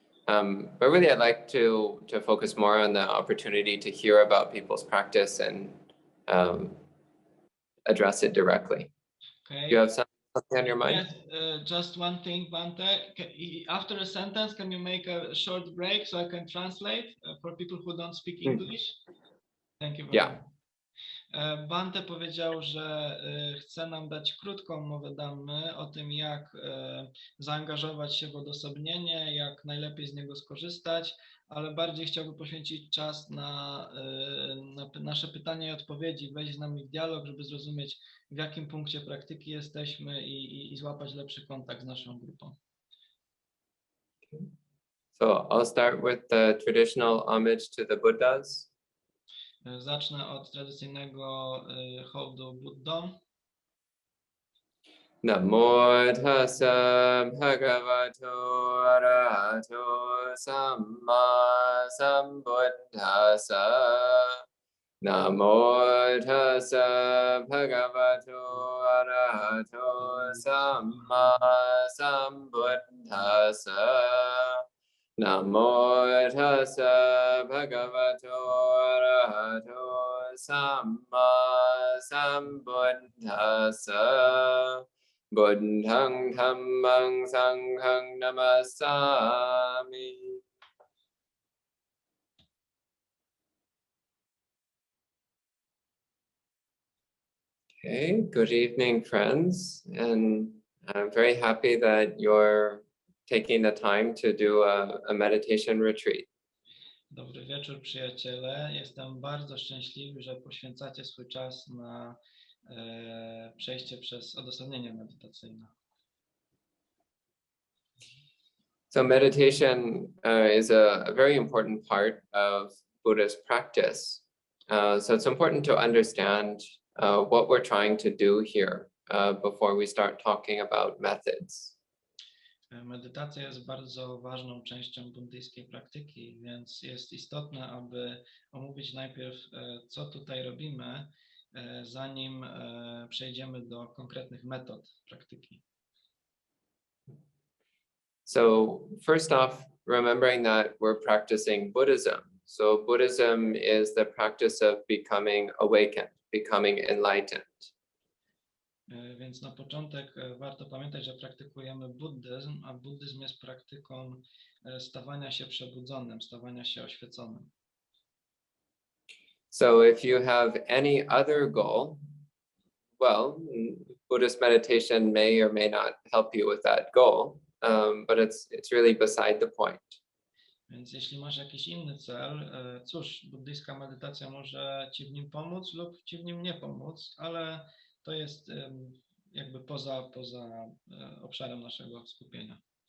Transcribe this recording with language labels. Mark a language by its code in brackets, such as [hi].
[en] But really I'd like to focus more on the opportunity to hear about people's practice and address it directly. Okay. Do you have something on your mind? Yes, just one thing, Bhante. After a sentence, can you make a short break so I can translate for people who don't speak English? Thank you very much. [pl] Bhante powiedział, że chce nam dać krótką mowę Dhammy o tym, jak zaangażować się w odosobnienie, jak najlepiej z niego skorzystać, ale bardziej chciałby poświęcić czas na nasze pytania i odpowiedzi, wejść z nami w dialog, żeby zrozumieć, w jakim punkcie praktyki jesteśmy i złapać lepszy kontakt z naszą grupą. [en] So I'll start with the traditional homage to the Buddhas. [pl] Zacznę od tradycyjnego hołdu Buddhom. [pi] Namo tassa bhagavato arahato samma sambuddhassa. Namo tassa bhagavato arahato samma sambuddhassa. Namo tassa bhagavato arahato samma sambuddhassa. Buddhang dhammang sanghang namasami. [en] Okay, good evening, friends, and I'm very happy that you're taking the time to do a meditation retreat. [pl] Dobry wieczór, przyjaciele. Jestem bardzo szczęśliwy, że poświęcacie swój czas na przejście przez odosobnienie medytacyjne. [en] So meditation is a very important part of Buddhist practice. So it's important to understand what we're trying to do here before we start talking about methods. [pl] Medytacja jest bardzo ważną częścią buddyjskiej praktyki, więc jest istotne, aby omówić najpierw, co tutaj robimy, zanim przejdziemy do konkretnych metod praktyki. [en] So first off, remembering that we're practicing Buddhism. So Buddhism is the practice of becoming awakened, becoming enlightened. [pl] Więc na początek warto pamiętać, że praktykujemy buddyzm, a buddyzm jest praktyką stawania się przebudzonym, stawania się oświeconym. [en] So if you have any other goal, well, Buddhist meditation may or may not help you with that goal, but it's really beside the point. [pl] Więc jeśli masz jakiś inny cel, cóż, buddyjska medytacja może ci w nim pomóc lub ci w nim nie pomóc, ale to jest jakby poza obszarem naszego skupienia.